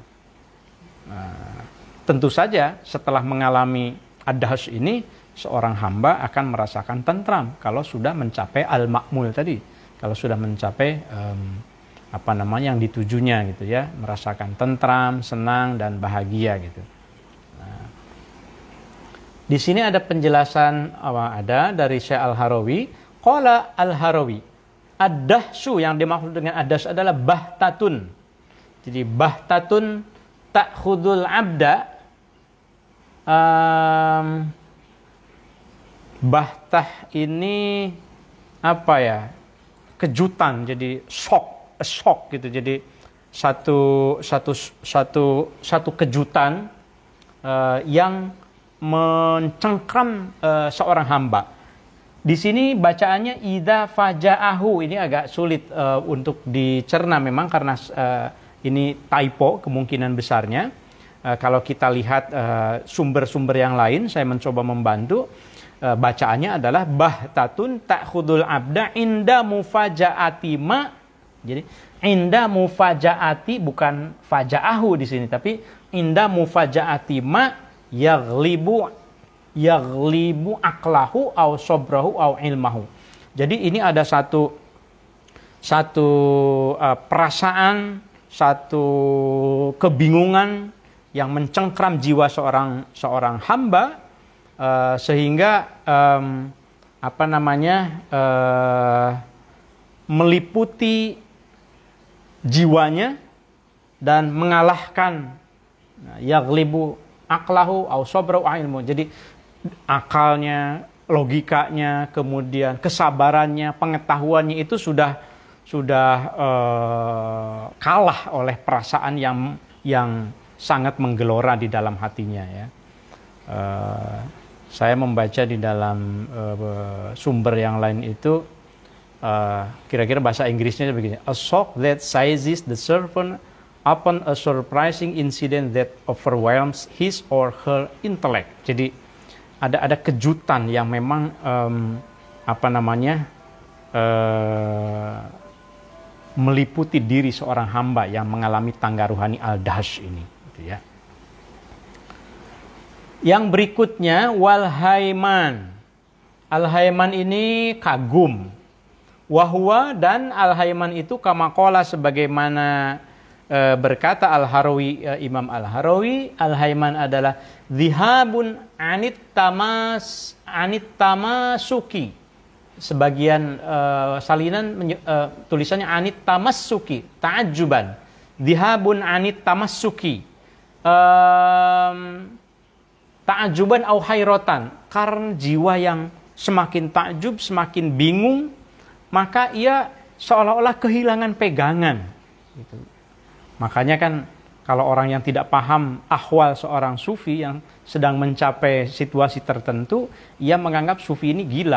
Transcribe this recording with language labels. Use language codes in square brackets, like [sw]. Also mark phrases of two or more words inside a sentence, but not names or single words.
[id] Nah, tentu saja setelah mengalami ad-dahs ini, seorang hamba akan merasakan tentram kalau sudah mencapai al-ma'mul tadi, kalau sudah mencapai yang ditujunya gitu ya, merasakan tentram, senang dan bahagia gitu. Nah, di sini ada penjelasan ada dari Syekh Al-Harawi. [ar] قال الهروي, [id] ad-dahsu yang dimaksud dengan ad-dahs adalah bahtatun. [ar] Jadi بهتة تأخذ العبد. [id] Bahtah ini apa ya? Kejutan, jadi shock gitu. Jadi satu kejutan yang mencengkram seorang hamba. Di sini bacaannya [ar] إذا فاجأه. [id] Ini agak sulit untuk dicerna memang karena ini typo kemungkinan besarnya. Kalau kita lihat sumber-sumber yang lain, saya mencoba membantu. Bacaannya adalah [ar] بهتة تأخذ العبد عند مفاجأة ما. Jadi عند مفاجأة, bukan faja'ahu [id] di sini, tapi [ar] عند مفاجأة ما يغلب عقله أو صبره أو علمه. [id] Jadi ini ada satu perasaan, satu kebingungan yang mencengkram jiwa seorang hamba, sehingga meliputi jiwanya dan mengalahkan [ar] يغلب عقله أو صبره أو علم. [id] Jadi akalnya, logikanya, kemudian kesabarannya, pengetahuannya itu sudah kalah oleh perasaan yang sangat menggelora di dalam hatinya ya. Saya membaca di dalam sumber yang lain itu kira-kira bahasa Inggrisnya begini: [en] a shock that seizes the servant upon a surprising incident that overwhelms his or her intellect. [id] Jadi ada kejutan yang memang meliputi diri seorang hamba yang mengalami tangga ruhani al-dahs ini gitu ya. Yang berikutnya wal-hayman. Al-hayman ini kagum. Wahwa, dan al-hayman itu [ar] كما قال, [id] sebagaimana berkata Al-Harawi, Imam Al-Harawi, al-hayman adalah [ar] ذهاب عن التمسك. [id] Sebagian salinan tulisannya [ar] عن التمسك تعجبا. ذهاب عن التمسك. تعجبا أو حيرة. [id] karena jiwa yang semakin takjub, semakin bingung, maka ia seolah-olah kehilangan pegangan. Gitu. Makanya kan kalau orang yang tidak paham ahwal seorang sufi yang sedang mencapai situasi tertentu, ia menganggap sufi ini gila.